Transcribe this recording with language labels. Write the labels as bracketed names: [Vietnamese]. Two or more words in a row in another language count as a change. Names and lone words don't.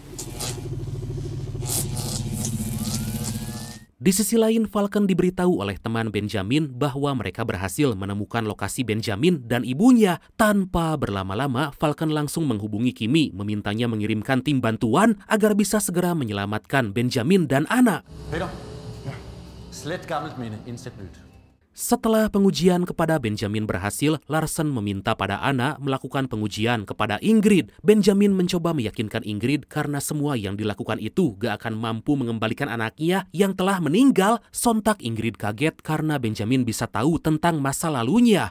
[Indonesian] Di sisi lain, Falcon diberitahu oleh teman Benjamin bahwa mereka berhasil menemukan lokasi Benjamin dan ibunya. Tanpa berlama-lama, Falcon langsung menghubungi Kimi, memintanya mengirimkan tim bantuan agar bisa segera menyelamatkan Benjamin dan Anna. [Danish] Peter. Ja. Slet gammelt minde. Indsæt nyt. [Indonesian] Setelah pengujian kepada Benjamin berhasil, Larsen meminta pada Anna melakukan pengujian kepada Ingrid. Benjamin mencoba meyakinkan Ingrid karena semua yang dilakukan itu gak akan mampu mengembalikan anaknya yang telah meninggal. Sontak Ingrid kaget karena Benjamin bisa tahu tentang masa lalunya.